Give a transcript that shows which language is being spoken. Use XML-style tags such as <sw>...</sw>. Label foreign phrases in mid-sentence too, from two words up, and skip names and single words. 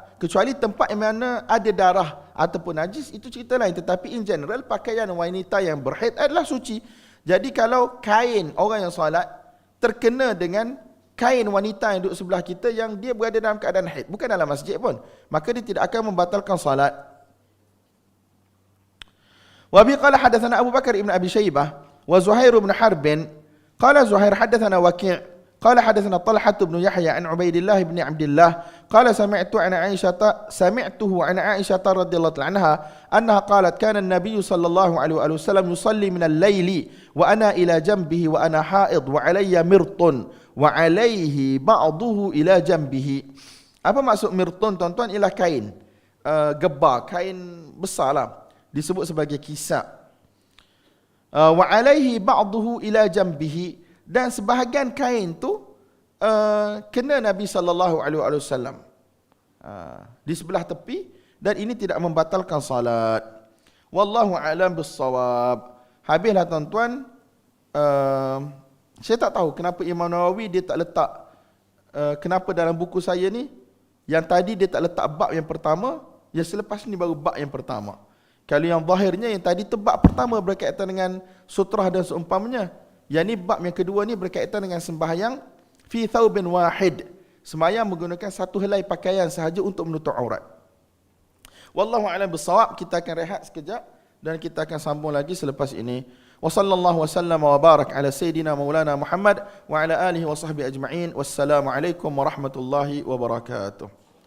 <ms>Kecuali tempat yang mana ada darah ataupun najis, itu cerita lain. Tetapi</ms> <en>in general,</en> <ms>pakaian wanita yang berhaid adalah suci. Jadi kalau kain orang yang salat terkena dengan kain wanita yang duduk sebelah kita yang dia berada dalam keadaan haid, bukan dalam masjid pun, maka dia tidak akan membatalkan salat.</ms> <ar>وبه قال حدثنا أبو بكر بن أبي شيبة وزهير بن حرب قال زهير حدثنا وكيع' قال حدثنا طلحة بن يحيى عن عبيد الله بن عبد الله قال سمعته عن عائشة رضي الله عنها أنها قالت كان النبي صلى الله عليه وسلم يصلي من الليل وأنا إلى جنبه وأنا حائض وعلي مرط وعليه بعضه إلى جنبه.</ar> <ms>Apa maksud mirtun tuan-tuan? Ialah kain gebar, kain besar lah, disebut sebagai kisah.</ms> <ar>وعليه بعضه إلى جنبه,</ar> <ms>dan sebahagian kain tu kena Nabi</ms> <ar>صلى الله عليه وسلم</ar> <ms>di sebelah tepi, dan ini tidak membatalkan salat.</ms> <ar>والله أعلم بالصواب.</ar> <ms>Habislah tuan-tuan. Saya tak tahu kenapa Imam Nawawi dia tak letak kenapa dalam buku saya ni yang tadi dia tak letak bab yang pertama, yang selepas ni baru bab yang pertama. Kalau yang zahirnya yang tadi tu bab pertama berkaitan dengan sutrah dan seumpamanya. Yang ni bab yang kedua ni berkaitan dengan sembahyang</ms> <ar>في ثوب واحد,</ar> <ms>sembahyang menggunakan satu helai pakaian sahaja untuk menutup aurat.</ms> <ar>والله أعلم بالصواب.</ar> <ms>Kita akan rehat sekejap dan kita akan sambung lagi selepas ini.</ms> <ar>وصلى الله وسلم وبارك على سيدنا مولانا محمد وعلى آله وصحبه أجمعين. والسلام عليكم ورحمة الله وبركاته.</ar>